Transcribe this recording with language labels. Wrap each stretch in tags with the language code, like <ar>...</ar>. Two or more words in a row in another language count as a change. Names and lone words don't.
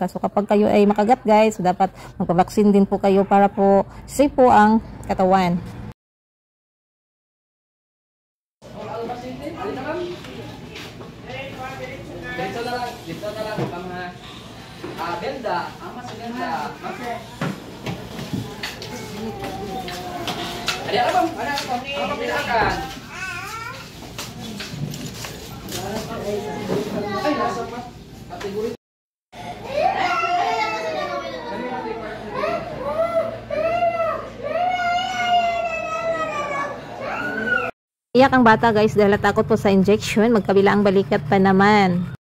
<tl>So kapag kayo ay makagat guys, so dapat magpa-vaccine din po kayo para po safe po ang katawan. Dito na lang mga benda, ama sa benda.</tl> <ms>Okay. Ada apa? Mana kopi? Apa pilihan?</ms> <tl>Ay, nasa pa. Kategori. Iyak ang bata guys dahil takot po sa injection, magkabila ang balikat pa naman.</tl>